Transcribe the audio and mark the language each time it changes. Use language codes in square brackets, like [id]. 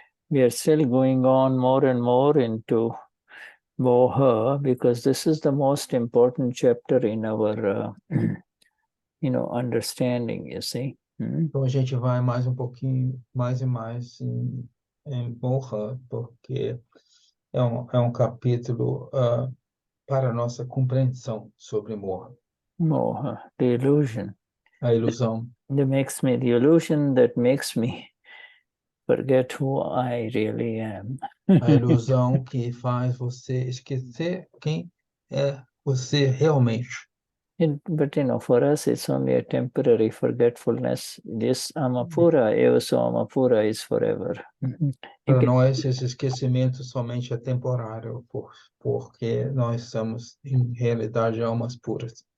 [en] We are still going on more and more into moha because this is the most important chapter in our understanding, you see. [pt] Então a gente vai mais um pouquinho, mais e mais em moha, porque é um capítulo para a nossa compreensão sobre moha. [en] Moha, the illusion. [pt] A ilusão. [en] The illusion that makes me forget who I really am. [pt] A ilusão que faz você esquecer quem é você realmente. [en] But for us, it's only a temporary forgetfulness. This Amapura, Evaso Amapura, is forever. [pt] Para nós, esse esquecimento somente é temporário, porque nós somos, em realidade, almas puras.